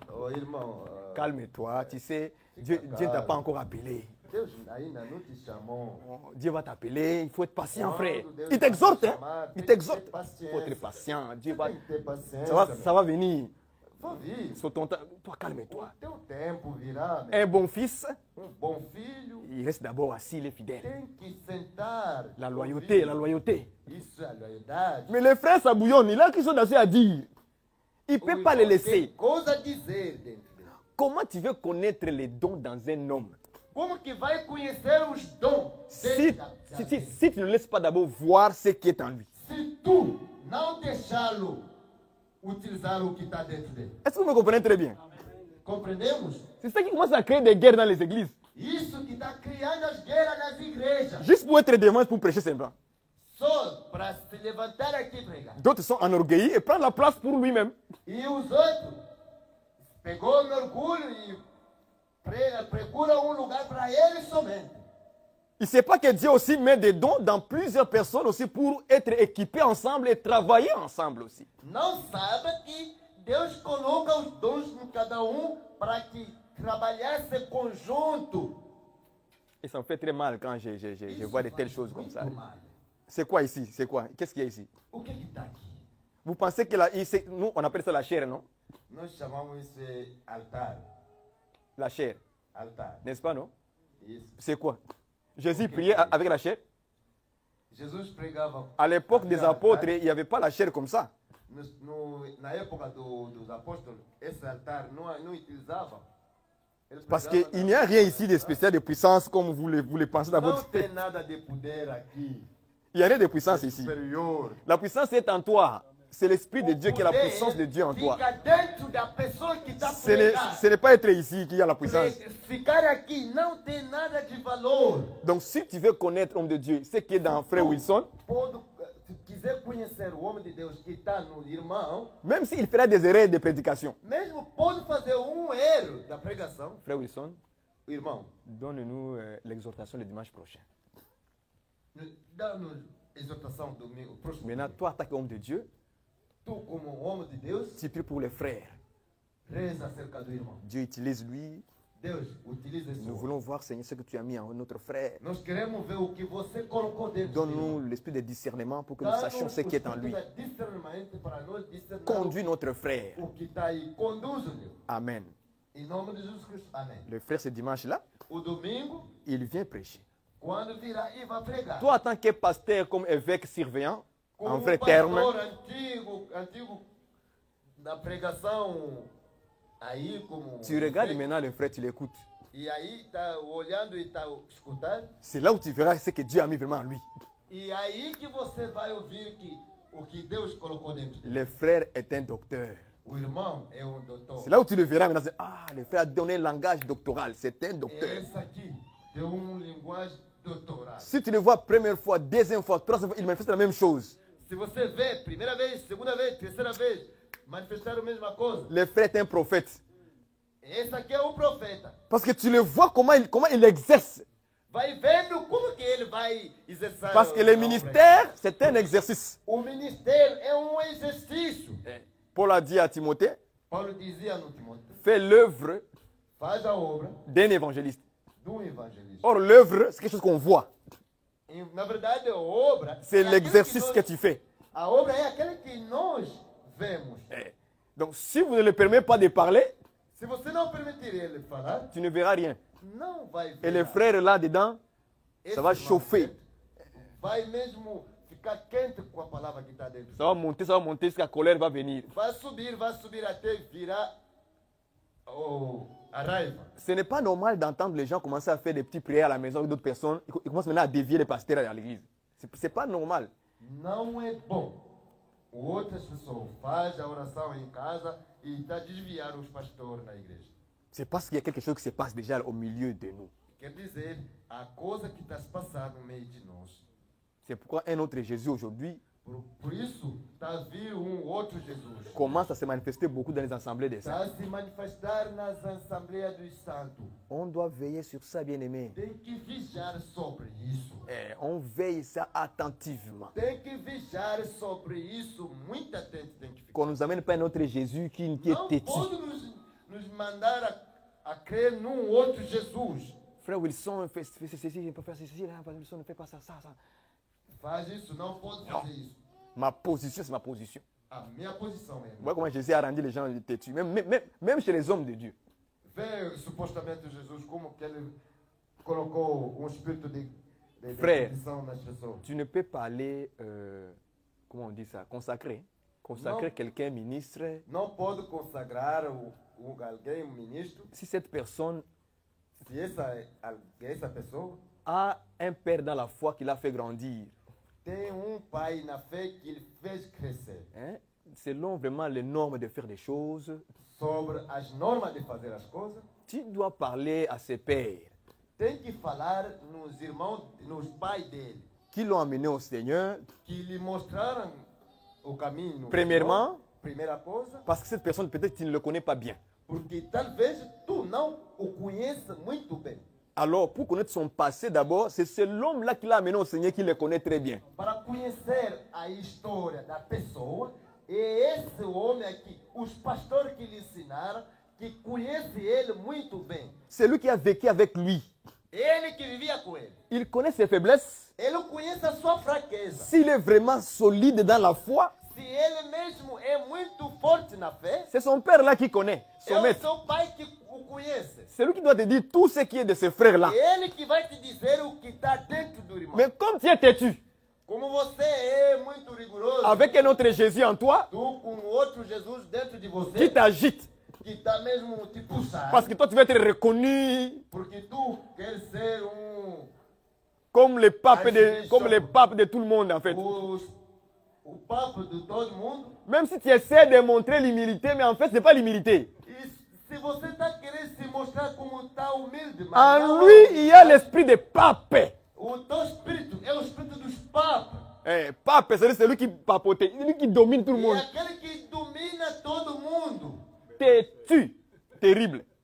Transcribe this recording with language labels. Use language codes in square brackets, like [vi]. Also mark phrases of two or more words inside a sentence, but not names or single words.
[pt] Irmão, [fr] calme-toi, tu sais, Dieu ne t'a pas encore appelé. [pt] Deus ainda não te chamou. [fr] Oh, Dieu va t'appeler, il faut être patient, frère. [pt] Deus [fr] Il [pt] vai [fr] t'exhorte, [pt] te [fr] hein? [pt] chamar, [fr] Il [pt] tem que [fr] t'exhorte. [pt] ter [fr] Il faut [pt] paciência. [fr] être patient. Dieu va, [pt] Tem que ter paciência. [fr] ça va venir. [pt] Vai vir. [fr] Sur ton temps. Toi, calme-toi. [pt] O teu tempo virá. [fr] Un bon fils, [pt] Bom filho [fr] il reste d'abord assis, il est fidèle. [pt] tem que sentar. [fr] La loyauté, la loyauté. [pt] Isso é a loyalidade. [fr] Mais les frères s'abouillonnent, il a quelque chose assez à dire. Il ne [pt] O [fr] peut pas les [pt] irmão tem [fr] laisser. [pt] coisa a dizer dentro dele. [fr] Comment tu veux connaître les dons dans un homme [pt] Como que vai conhecer os dons [fr] si, [pt] dele? [fr] si tu ne laisses pas d'abord voir ce qui est en lui? [pt] Se tu não deixá-lo utilizar o que está dentro dele. [fr] Est-ce que vous me comprenez très bien? [pt] Compreendemos? [fr] C'est ça qui commence à créer des guerres dans les églises. [pt] Isso que está criando as guerras nas igrejas. [fr] Juste pour être devant, pour prêcher semblant. [pt] Só para se levantar aqui e pregar. [fr] D'autres sont enorgueillis et prennent la place pour lui-même. [pt] E os outros pegou no orgulho e procura um lugar para ele somente. [fr] Il ne sait pas que Dieu aussi met des dons dans plusieurs personnes aussi pour être équipés ensemble et travailler ensemble aussi. [pt] Não sabe que Deus coloca os dons em cada para que trabalhasse conjunto. [fr] Et ça me fait très mal quand je vois de telles choses comme ça. [pt] Muito mal. [fr] C'est quoi ici? C'est quoi? Qu'est-ce qu'il y a ici? [pt] O que está aqui? [fr] Vous pensez que là, ici, nous, on appelle ça la chair, non? [pt] Nós chamamos isso de altar. [fr] La chair, [pt] Altar. [fr] n'est-ce pas, non? [pt] Isso. [fr] C'est quoi? Jésus priait avec la chair. [pt] Jesus pregava. [fr] À l'époque des [pt] havia [fr] apôtres, [pt] altar. [fr] il n'y avait pas la chair comme ça. [pt] Na época dos apóstolos, esse altar não utilizava. Eles [fr] Parce [pt] pregavam [fr] qu'il n'y a rien ici de spécial, de puissance, comme vous le pensez dans [pt] Não [fr] votre [pt] tem [fr] tête. [pt] nada de poder aqui. [fr] Il n'y a rien de puissance ici. [pt] Superior. [fr] La puissance est en toi. C'est l'Esprit de Dieu qui est la puissance de Dieu en toi. [pt] Fica dentro da pessoa que está [fr] Ce n'est pas être ici qu'il y a la puissance. [pt] Ficar aqui não tem nada de valor. [fr] Donc si tu veux connaître l'homme de Dieu, ce qui est dans Frère Wilson, [pt] Se quiser conhecer o homem de Deus que está no irmão, [fr] même s'il fera des erreurs de prédication, [pt] mesmo pode fazer erro da pregação, [fr] Frère Wilson, [pt] o irmão, [fr] donne-nous l'exhortation le dimanche prochain. [pt] dá-nos exortação domingo, próximo. [fr] Maintenant, toi, en tant qu'homme de Dieu, [pt] Tu como homem de Deus, [fr] tu pries pour les frères. [pt] reza acerca do irmão. [fr] Dieu utilise lui. [pt] Deus, utiliza esse [fr] Nous [pt] homem. [fr] voulons voir, Seigneur, ce que tu as mis en notre frère. [pt] Nós queremos ver o que você colocou dentro [fr] Donne-nous l'esprit de discernement pour que nous sachions ce qui est en lui. Conduis notre frère. [pt] O que está aí, conduza-lhe. [fr] Amen. [pt] Em nome de Jesus Cristo. Amém. [fr] Le frère, ce dimanche-là, [pt] O domingo, [fr] il vient prêcher. [pt] quando virá e vai pregar. [fr] Toi, en tant que pasteur, comme évêque surveillant, en [pt] Como [fr] vrai [pt] pastor [fr] terme, [pt] antigo da pregação, aí como... [fr] tu regardes maintenant le frère, tu l'écoutes. [pt] E aí está olhando e está escutando. [fr] C'est là où tu verras ce que Dieu a mis vraiment en lui. [pt] E aí que você vai ouvir que o que Deus colocou dentro dele. [fr] Le frère est un docteur. [pt] O irmão é doutor. [fr] C'est là où tu le verras maintenant. Ah, le frère a donné un langage doctoral. C'est un docteur. [pt] Esse aqui tem linguagem doutoral. [fr] Si tu le vois première fois, deuxième fois, troisième fois, il manifeste la même chose. [pt] Se você vê, primeira vez, segunda vez, terceira vez, manifestaram a mesma coisa. [fr] Le frère est un prophète. [pt] Esse aqui é o profeta. [fr] Parce que tu le vois comment il exerce. [pt] Vai vendo como que ele vai exercer. [fr] Parce que le ministère, c'est un exercice. [pt] O ministério é exercício. [fr] Paul a dit à Timothée, [pt] Paulo dizia no Timóteo, [fr] fais l'œuvre [pt] faz a obra [fr] d'un évangéliste. [pt] evangelista. [fr] Or, l'œuvre, c'est quelque chose qu'on voit. [pt] E, na verdade, a obra [fr] C'est [pt] aquilo [fr] l'exercice [pt] nós- [fr] que tu fais. [pt] A obra é aquela que nós vemos. [fr] Donc, si vous ne le permettez pas de parler, [pt] Se você não permitir ele falar, [fr] tu ne verras rien. [pt] não vai ver. [fr] Et les [pt] nada. [fr] frères là-dedans, [pt] Esse [fr] ça va [pt] irmão [fr] chauffer. [pt] vai mesmo ficar quente com a palavra que está dentro. [fr] Ça va monter jusqu'à la colère va venir. [pt] Vai subir até virar a raiva. [fr] Ce n'est pas normal d'entendre les gens commencer à faire des petites prières à la maison avec d'autres personnes. Ils commencent maintenant à dévier les pasteurs à l'église. C'est pas normal. [pt] Não é bom. Outras pessoas fazem a oração em casa e está desviando os pastores na igreja. [fr] C'est parce qu'il y a quelque chose qui se passe déjà au milieu de nous. [pt] Quer dizer, a coisa que está se passando no meio de nós. [fr] C'est pourquoi un autre Jésus aujourd'hui [pt] Por isso, está a vir outro Jesus. [fr] commence à se manifester beaucoup dans les assemblées des [pt] Está [fr] saints. [pt] a se manifestar nas assembleias dos santos. [fr] On doit veiller sur ça, bien-aimé. [pt] Tem que vigiar sobre isso. [fr] On veille ça attentivement. [pt] Tem que vigiar sobre isso. Muita gente tem que ficar. [fr] Qu'on ne nous amène pas un autre Jésus qui est [pt] Não [fr] têtu. [pt] pode nos mandar a crer num outro Jesus. [fr] Frère Wilson, fais ceci, je peux faire ceci. Frère Wilson, ne fais pas ça. [pt] Faz isso, não pode fazer isso. [fr] Ma position, c'est ma position. [pt] A minha posição é. [fr] Vous voyez comment Jésus a rendu les gens têtus, même chez les hommes de Dieu. [pt] Vê supostamente Jesus como que ele colocou espírito de [fr] Frère, [pt] perdição nas pessoas. [fr] tu ne peux pas aller, comment on dit ça, consacrer Non. quelqu'un ministre [pt] Não pode consagrar alguém, ministro, [fr] si cette personne [pt] se essa pessoa [fr] a un père dans la foi qui l'a fait grandir. [pt] tem pai na fé que ele fez crescer. [fr] Hein, selon vraiment les normes de faire des choses, [pt] Sobre as normas de fazer as coisas, [fr] tu dois parler à ses pères [pt] tem que falar nos irmãos, nos pais dele, [fr] qui l'ont amené au Seigneur, [pt] que lhe mostraram o caminho. no [fr] Premièrement, [pt] Senhor. Primeira coisa, [fr] parce que cette personne, peut-être tu ne le connais pas bien. [pt] porque talvez tu não o conheça muito bem. [fr] Alors, pour connaître son passé d'abord, c'est ce l'homme-là qui l'a amené au Seigneur qui le connaît très bien. [pt] Para conhecer a história da pessoa, é esse homem aqui, os pastores que lhe ensinaram, que conhece ele muito bem. [fr] C'est lui qui a vécu avec lui. [pt] Ele que vivia com ele. [fr] Il connaît ses faiblesses. [pt] Ele conhece a sua fraqueza. [fr] S'il est vraiment solide dans la foi, [pt] Se ele mesmo é muito forte na fé, [fr] c'est son père là qui connaît, [pt] é [fr] son [pt] o [fr] maître. [pt] seu pai que o conhece. [fr] C'est lui qui doit te dire tout ce qui est de ses frères là. [pt] Ele que vai te dizer o que está dentro do irmão. [fr] Mais comme tu es têtu, [pt] Como você é muito rigoroso, [fr] avec un autre Jésus en toi, [pt] tu com outro Jesus dentro de [fr] qui [pt] você, [fr] t'agite. [pt] que está mesmo te puxando, [fr] Parce que toi, tu vas être reconnu [pt] porque tu queres ser [fr] comme les papes de tout le monde en fait. [pt] o papo de todo mundo. [fr] Même si tu essaies de montrer l'humilité, mais en fait, ce n'est pas l'humilité. [pt] E se você está querendo se mostrar como está humilde, mas [fr] En [pt] não, [fr] lui, il y a l'esprit de pape. [pt] o teu espírito é o espírito dos papos. [fr] Pape, c'est lui qui papote, c'est lui qui domine tout le [pt] É [fr] monde. [pt] aquele que domina todo mundo. [fr] Têtu, terrible.